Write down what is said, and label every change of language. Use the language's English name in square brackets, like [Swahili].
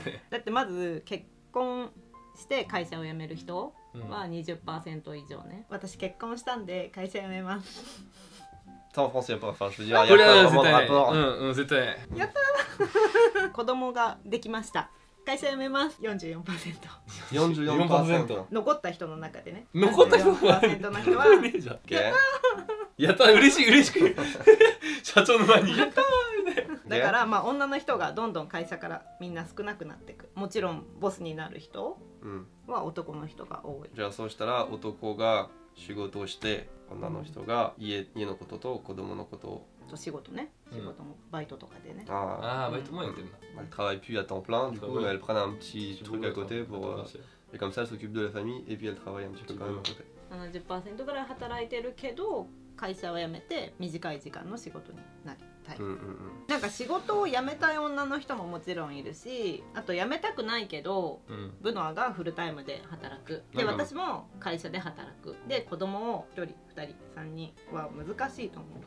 [Japanese] だってまず結婚して会社を辞める人は 20% 以上ね。私結婚したんで会社辞めます。 [French] Ça en France, il n'y a pas. Enfin, je veux dire, il n'y a pas vraiment de rapport. [Japanese] 絶対。やったー子供ができました。会社辞めます。44%。 44%。残った人の中でね。残った人の中で。 44% の人は。やった嬉しく。社長の前に。やっただからまあ女の人がどんどん会社からみんな少なくなっていく。もちろんボスになる人は男の人が多い。じゃあそうしたら男が仕事をして女の人が家のことと子供のことを仕事ね、仕事もバイトとかでね。ああ、バイトもやってるんだ。 [French] Elle travaille plus à temps plein, du coup elle prend un petit truc à côté pour et comme ça elle s'occupe de la famille et puis elle travaille un petit peu quand même à côté. [Japanese] 70% ぐらい働いてるけど会社を辞めて短い時間の仕事になりたい。なんか仕事を辞めたい女の人ももちろんいるし、あと辞めたくないけど、ブノアがフルタイムで働く。で私も会社で働く。で子供を1人2人3人は難しいと思う。